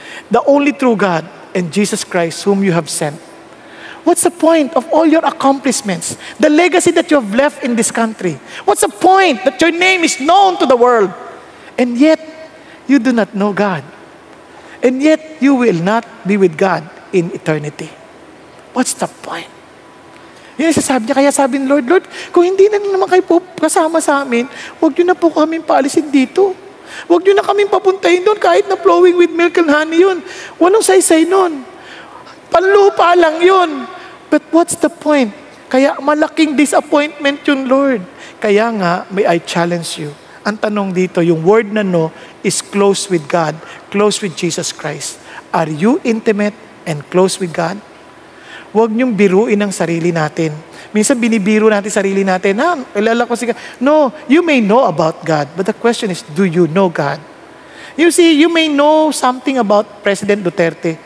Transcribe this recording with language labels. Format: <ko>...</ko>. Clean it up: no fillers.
<en>The only true God and Jesus Christ whom you have sent. What's the point of all your accomplishments? The legacy that you have left in this country? What's the point that your name is known to the world? And yet, you do not know God. And yet, you will not be with God in eternity. What's the point?</en> <tl>Yun ang sasabi niya. Kaya sabi ni Lord, Lord, kung hindi na naman kayo po kasama sa amin, huwag niyo na po kami paalisin dito. Huwag niyo na kami papuntahin doon kahit na</tl> <en>flowing with milk and honey</en> <tl>yun. Walang saysay nun. Panlupa lang yun.</tl> <en>But what's the point?</en> <tl>Kaya malaking disappointment yun,</tl> <en>Lord.</en> <tl>Kaya nga,</tl> <en>may I challenge you.</en> <tl>Ang tanong dito, yung word na no is</tl> <en>close with God, close with Jesus Christ. Are you intimate and close with God?</en> <tl>Huwag niyong biruin ang sarili natin. Minsan binibiro natin sarili natin, kilala ko si God.</tl> <en>No, you may know about God, but the question is, do you know God? You see, you may know something about President Duterte.</en>